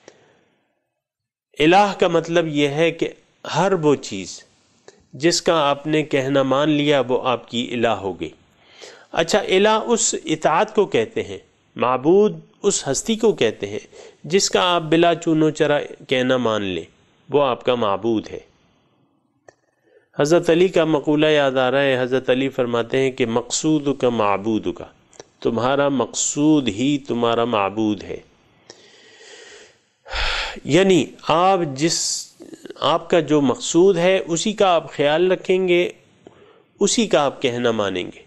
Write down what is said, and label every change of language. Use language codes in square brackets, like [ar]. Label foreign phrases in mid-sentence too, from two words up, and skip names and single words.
[ur] الہ کا مطلب یہ ہے کہ ہر وہ چیز جس کا آپ نے کہنا مان لیا وہ آپ کی الہ ہو گئی۔ اچھا، الہ اس اطاعت کو کہتے ہیں معبود اس ہستی کو کہتے ہیں جس کا آپ بلا چون و چرا کہنا مان لیں، وہ آپ کا معبود ہے۔ حضرت علی کا مقولہ یاد آ رہا ہے، حضرت علی فرماتے ہیں کہ مقصود کا معبود کا، تمہارا مقصود ہی تمہارا معبود ہے۔ یعنی آپ کا جو مقصود ہے اسی کا آپ خیال رکھیں گے، اسی کا آپ کہنا مانیں گے۔